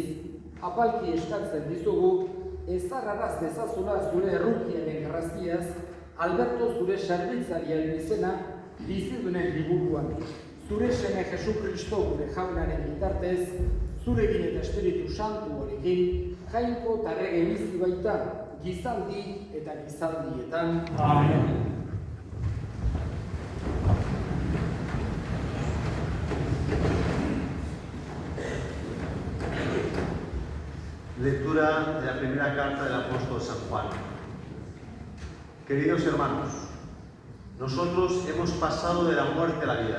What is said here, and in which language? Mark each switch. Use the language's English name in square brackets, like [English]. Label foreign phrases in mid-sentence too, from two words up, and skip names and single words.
[Basque] Apalki eskatzen dizugu, ezarraraz dezazula zure errukiaren graztiaz, Alberto zure zerbitzariaren izena bizidunen liburuan. Zure seme Jesu Kristo gure jaunaren bitartez, zurekin eta Espiritu Santu horekin, jainko eta errege bizi baita, gizaldi eta gizaldietan. Amen. [Spanish] Lectura de la primera carta del apóstol San Juan. Queridos hermanos, nosotros hemos pasado de la muerte a la vida.